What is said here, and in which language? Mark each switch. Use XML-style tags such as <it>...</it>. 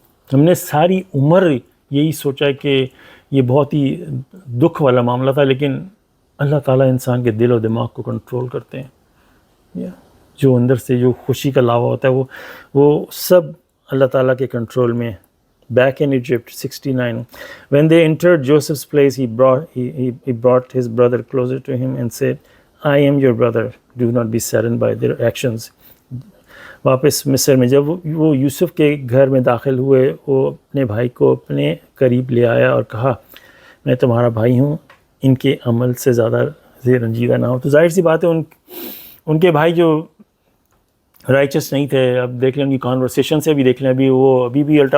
<ur>ہم نے ساری عمر یہی سوچا ہے کہ یہ بہت ہی دکھ والا معاملہ تھا، لیکن اللہ تعالیٰ انسان کے دل و دماغ کو کنٹرول کرتے ہیں. جو اندر سے جو خوشی کا لاوا ہوتا ہے وہ سب اللہ تعالیٰ کے کنٹرول میں.</ur> <en>Back in Egypt, 69, when they entered Joseph's place, he brought his brother closer to him and said, I am your brother, do not be saddened by their actions.</en> <ur>واپس مصر میں جب وہ یوسف کے گھر میں داخل ہوئے، وہ اپنے بھائی کو اپنے قریب لے آیا اور کہا میں تمہارا بھائی ہوں، ان کے عمل سے زیادہ رنجیدہ نہ ہو. تو ظاہر سی بات ہے ان کے بھائی جو رائچس نہیں تھے، اب دیکھ لیں ان کی کانورسیشن سے بھی دیکھ لیں، ابھی بھی الٹا.</ur>